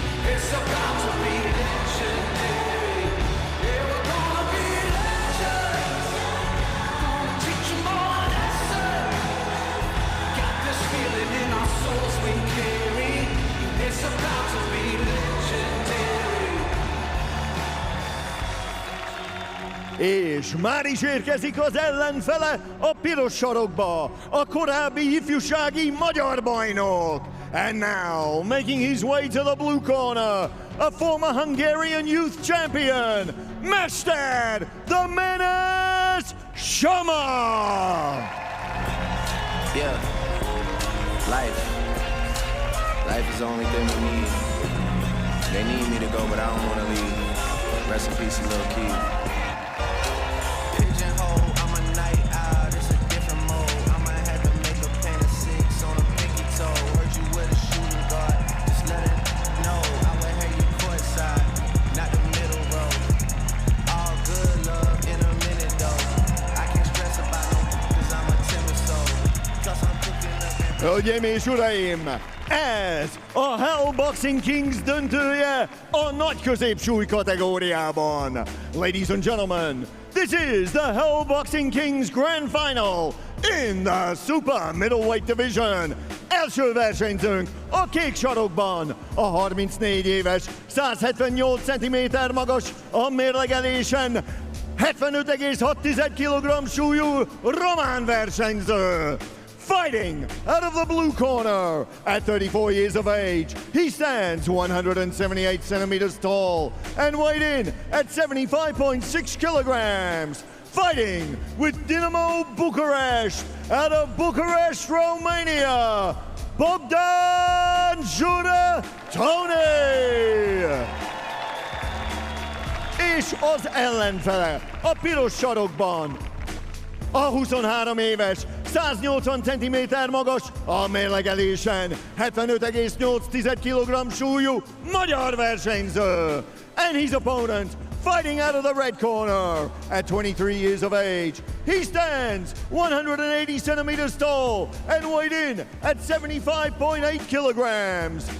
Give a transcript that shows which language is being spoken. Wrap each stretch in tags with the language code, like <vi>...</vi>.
<en>It's about to be legendary. Yeah, we're gonna be legends. Gonna teach them all a lesson. Got this feeling in our souls we carry. It's about to be legendary.</en> <hu>És már is érkezik az ellenfele a piros sarokba, a korábbi ifjúsági magyar bajnok.</hu> <en>And now, making his way to the blue corner, a former Hungarian youth champion, Mester, the Menace Shama! Yeah, life is the only thing we need. They need me to go, but I don't want to leave. Rest in peace, Lil Keith. Pigeonhole, I'm a night owl, it's a different mode. I'ma have to make a paint of 6 on a pinky toe. Heard you with a shooting guard, just let it know. I would have you courtside, not the middle row. All good love in a minute though. I can't stress about no, cause I'm a timid soul. Cause I'm cooking up and</en> <hu>Hölgyeim és uraim, ez a Hell Boxing Kings döntője a nagy középsúly kategóriában.</hu> <en>Ladies and gentlemen, this is the Hell Boxing Kings Grand Final in the Super Middleweight Division.</en> <hu>Első versenyzőnk a kék sarokban, a 34 éves, 178 cm magas, a mérlegelésen 75,6 kg súlyú román versenyző.</hu> <en>Fighting out of the blue corner at 34 years of age, he stands 178 centimeters tall and weighed in at 75.6 kilograms. Fighting with Dinamo Bucharest out of Bucharest, Romania, Bogdan Juratoni!</en> <hu>És az ellenfele a piros sarokban, a 23 éves, 180 cm magas, a mérlegelésen 75,8 kg súlyú magyar versenyző.</hu> <en>And his opponent, fighting out of the red corner at 23 years of age. He stands 180 centimeters tall and weighed in at 75.8 kilograms.</en>